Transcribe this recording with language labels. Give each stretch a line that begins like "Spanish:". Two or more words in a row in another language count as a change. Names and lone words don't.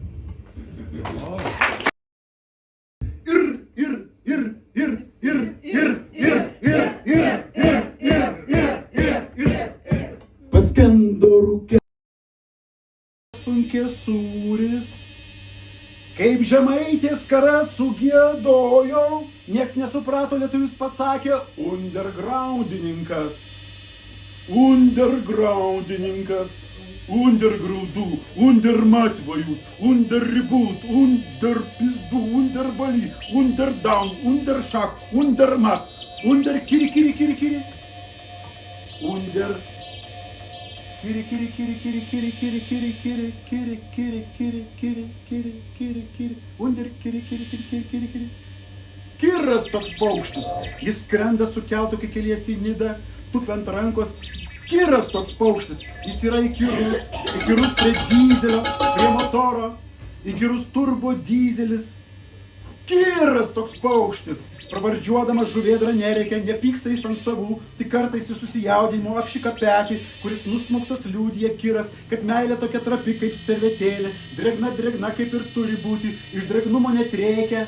Lithuanian: Paskendo rūke sunkės sūris, kaip žemaitės karas sugiedojo, nieks nesuprato, lietuvis pasakė undergroundininkas, under grūdų, under matvajų, under ribūt, under pizdų, under valy,
English: under down,
Lithuanian: under šak, under mat, under kiri, under kiri, under kiri. Kiras toks paukštis, jis skrenda su keltu, kai keliesi į Nidą, tupi ant rankos. Kiras toks paukštis, jis yra įkyrus prie dyzelio, prie motoro, įkyrus turbo dyzelis. Kiras toks paukštis, pravardžiuodamas žuvėdrą nereikia, nepyksta jis ant savų, tik kartais iš susijaudinimo apšika petį, kuris nusmauktas liūdija kiras, kad meilė tokia trapi kaip servetėlė, drėgna kaip ir turi būti, iš drėgnumo netrėkia.